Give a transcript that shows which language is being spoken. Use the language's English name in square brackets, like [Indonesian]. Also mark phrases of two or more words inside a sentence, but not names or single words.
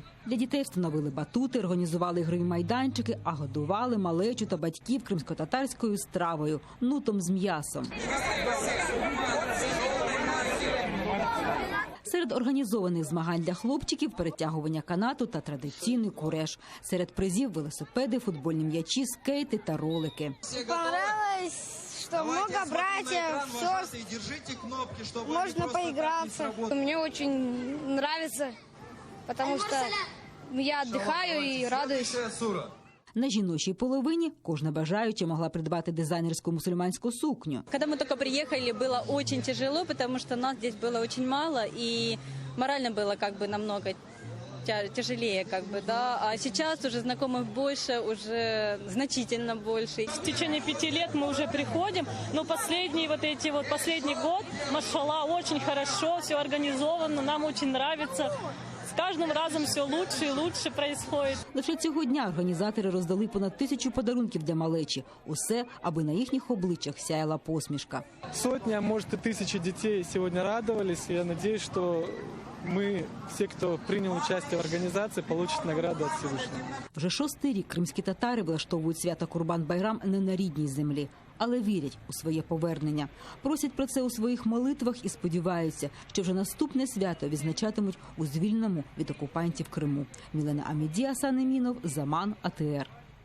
[Ukrainian] Для дітей встановили батути, організували ігрові майданчики, а годували малечу та батьків кримсько-татарською стравою – нутом з м'ясом. Серед організованих змагань для хлопчиків – перетягування канату та традиційний куреш. Серед призів – велосипеди, футбольні м'ячі, скейти та ролики. [Russian] Понравилось, что много братьев, сестр, можно поиграться. Мне очень нравится, потому что я отдыхаю и радуюсь. [Ukrainian] На жіночій половині кожна бажаюча могла придбати дизайнерську мусульманську сукню. [Russian] Когда мы только приехали, было очень тяжело, потому что нас здесь было очень мало, и морально было намного тяжелее, да. А сейчас уже знакомых больше, уже значительно больше. В течение 5 лет мы уже приходим, но последний год, машаллах, очень хорошо, все организовано, нам очень нравится. [Ukrainian] З кожним разом все лучше і [Russian] лучше происходит. [Ukrainian] Лише цього дня організатори роздали понад 1000 подарунків для малечі. Усе, аби на їхніх обличчях сяяла посмішка. [Russian] Сотни, а может и 1000 детей сегодня радовались. Я надеюсь, что мы, все, кто принял участие в организации, получат награду от Всевышнего. [Ukrainian] Вже 6-й рік кримські татари влаштовують свято Курбан-Байрам не на рідній землі, але вірять у своє повернення. Просять про це у своїх молитвах і сподіваються, що вже наступне свято відзначатимуть у звільненому від окупантів Криму. Мілена Аміді, Асан Емінов, Заман, АТР.